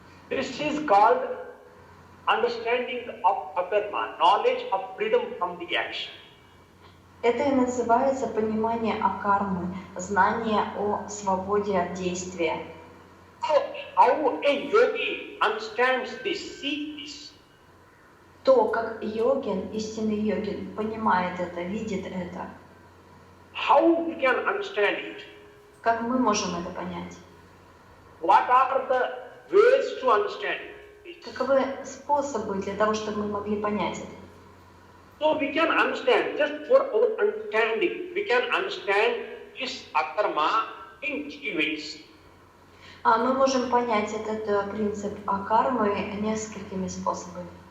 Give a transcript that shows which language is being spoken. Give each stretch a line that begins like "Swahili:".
English: This is called understanding of akarma, knowledge of freedom from the action.
Russian: Это и называется понимание акармы, знание о свободе от действия.
English: How a yogi understands this, sees this.
Russian: То, как йогин, истинный йогин, понимает это, видит это.
English: How we can understand it?
Russian: Как мы можем это понять?
English: What are the ways to understand it?
Russian: Каковы способы для того, чтобы мы могли понять это?
English: So we can understand, just for our understanding, we can understand this akarma in three ways.
Russian: Мы можем понять этот принцип акармы несколькими способами.